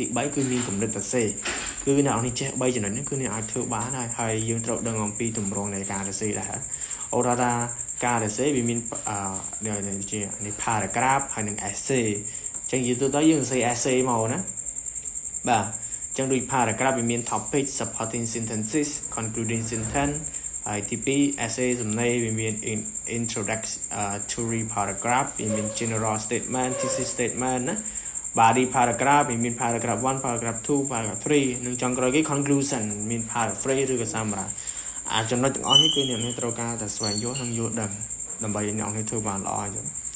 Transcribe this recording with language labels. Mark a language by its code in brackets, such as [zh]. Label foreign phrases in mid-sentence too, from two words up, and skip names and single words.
[km] 3 គឺមានគំនិតសរសេរគឺអ្នកនរចេះ3ចំណុចនេះគឺអ្នកអាចធ្វើបានហើយយើងត្រូវដឹងអំពីទ ម្រង់នៃការសរសេរដែរអូរ៉ាថាការសរសេរវាមានជានេះ paragraph ហើយនិង essay ចឹងនិយាយទៅយើងសរសេរ essay មកណាបាទចឹងដូច paragraph វាមាន [en] topic supporting sentences concluding sentence [km] ហើយទី2 essay សំណេរវាមាន [en] introductory paragraph [km] វាមាន [en] general statement thesis statement [km] ណា [en] body paragraph [km] វាមាន [en] paragraph 1 paragraph 2 paragraph 3 [km] និងចុងក្រោយគេ conclusion មាន paraphrase ឬក៏ summary ចំណុចទាំងអស់នេះគឺអ្នកត្រូវការតែស្វែងយល់និងយល់ដឹងដើម្បីអ្នកធ្វើបានល្អអញ្ចឹង